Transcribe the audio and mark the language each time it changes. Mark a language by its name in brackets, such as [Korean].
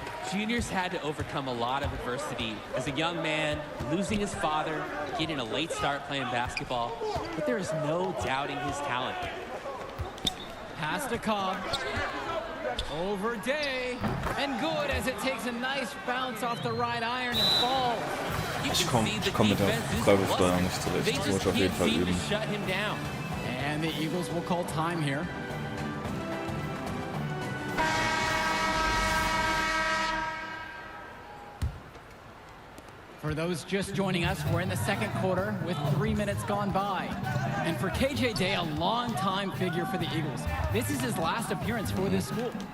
[English] Junior's had to overcome a lot of adversity as a young man, losing his father, getting a late start playing basketball, but there is no doubting his talent. Pass to Cobb. Over Day, and good as it takes a nice bounce off the right iron and falls. [German] Ich komm mit der Freiwurfsteuerung nicht zurecht. Das muss ich auf jeden Fall üben. [English] And the Eagles will call time here. For those just joining us, we're in the second quarter with 3 minutes gone by. And for KJ Day, a long-time figure for the Eagles. This is his last appearance for this school.